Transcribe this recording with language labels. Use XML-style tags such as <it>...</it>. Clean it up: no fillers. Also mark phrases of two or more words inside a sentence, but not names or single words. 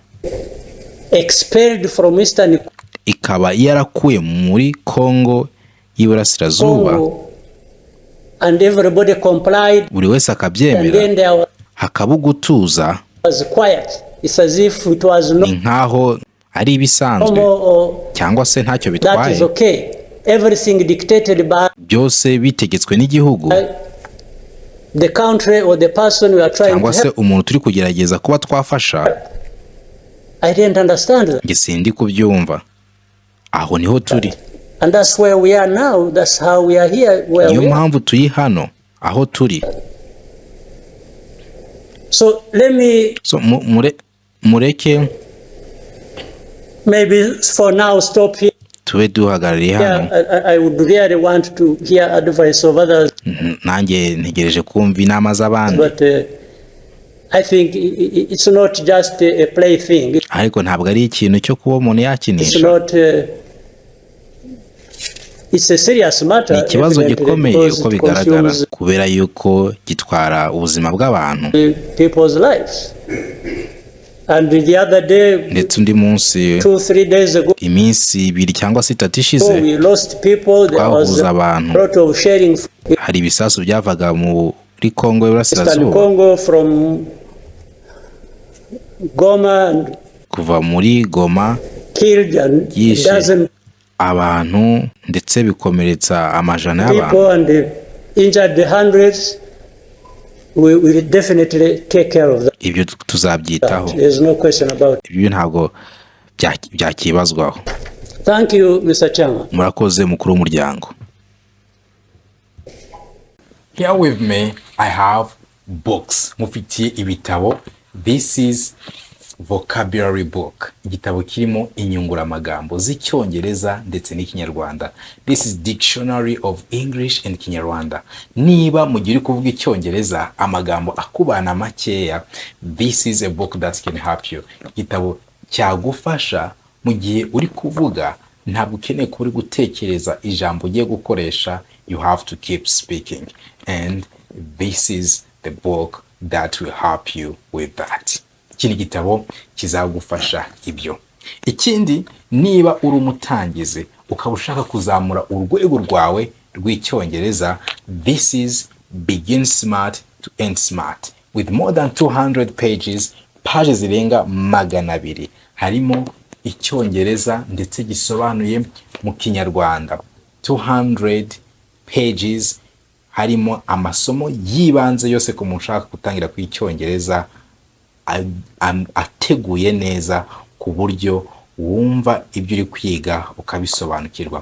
<en>expelled from Eastern</en> <rw>ikaba yarakuye muri Congo y'Iburasirazuba, Congo,</rw> <en>and everybody complied,</en> <rw>buri wese</rw> <en>and</en> <rw>akabyemera,</rw> <en>then there</en> <rw>hakaba ugutuza,</rw> <en>was quiet. It's as if it was</en> <rw>ni nkaho ari ibisanzwe</rw> <en>normal or</en> <rw>cyangwa se ntacyo</rw> <en>that</en> <rw>bitwaye,</rw> <en>is okay. Everything dictated by</en> <rw>byose bitegetswe n'igihugu</rw> <en>the country or the person we are trying to</en> <rw>cyangwa se</rw> <en>help.</en> <rw>umuntu turi kugerageza kuba twafasha.</rw> <en>I didn't understand that.</en> <rw>Nge sindi kubyumva, aho niho turi,</rw> <en>And that's where we are now. That's how we are here. Where</en> <rw>niyo</rw> <en>we are.</en> <rw>mpamvu turi hano aho turi.</rw> <en>So let me</en> <rw>So mureke</rw> <en>maybe for now stop here.</en> <rw>tube duhagarariye hano.</rw> <en>I would really want to hear advice of others,</en> <rw>nanjye ntegereje kumva inama z'abandi,</rw> <en>but I think it's not just a plaything.</en> <rw>ariko ntabwo ari ikintu cyo kuba umuntu</rw> <en>It's</en> <rw>yakinisha.</rw> <en>not. It's a serious matter.</en> <rw>Ni ikibazo</rw> <en>evidently,</en> <rw>gikomeye</rw> <en>because</en> <rw>uko</rw> <en>it</en> <rw>bigaragara,</rw> <en>consumes</en> <rw>kubera yuko gitwara ubuzima bw'abantu.</rw> <en>people's lives. And the other day,</en> <rw>ndetse undi munsi</rw> <en>2-3 days ago,</en> <rw>iminsi 2 cyangwa 3 ishize</rw> <en>we lost people. There was</en> <rw>twabuze</rw> <en>a</en> <rw>abantu,</rw> <en>lot of sharing.</en> <rw>hari ibisasu byavaga muri Congo</rw> <en>Eastern</en> <rw>y'Iburasirazuba,</rw> <en>Congo from Goma, and</en> <rw>kuva muri Goma,</rw> <en>killed and</en> <rw>Yishe</rw> <en>dozen</en> <rw>abantu ndetse bikomeretsa amajana y'abantu.</rw> <en>people and injured the hundreds. We will definitely take care of that.</en> <rw>Ibyo tuzabyitaho,</rw> <en>There's no question about it.</en> <rw>ibyo ntabwo byakibazwaho.</rw> <en>Thank you, Mr. Chairman.</en> <rw>Murakoze mukuru w'umuryango.</rw> <en>Here with me, I have books.</en> <rw>Mufitiye ibitabo.</rw> <en>This is vocabulary book,</en> <rw>igitabo kirimo inyunguramagambo z'icyongereza ndetse n'ikinyarwanda.</rw> <en>This is dictionary of English and Kinyarwanda.</en> <rw>Niba mu gihe uri kuvuga icyongereza amagambo akubana makeya,</rw> <en>this is a book that can help you.</en> <rw>Igitabo cyagufasha mu gihe uri kuvuga, ntabwo ukeneye kuba uri gutekereza ijambo ugiye gukoresha,</rw> <en>you have to keep speaking, and this is the book that will help you with that.</en> <rw>Iki ni igitabo kizagufasha ibyo. Ikindi, niba uri umutangizi ukaba ushaka kuzamura urwego rwawe rw'icyongereza,</rw> <en>this is Begin Smart to End Smart with more than 200 pages,</en> <rw>page zirenga 200. Harimo icyongereza ndetse gisobanuye mu kinyarwanda, 200 pages. Harimo amasomo yibanze yose ku muntu ushaka gutangira ku icyongereza, ateguye neza ku buryo wumva ibyo uri kwiga ukabisobanukirwa.</rw>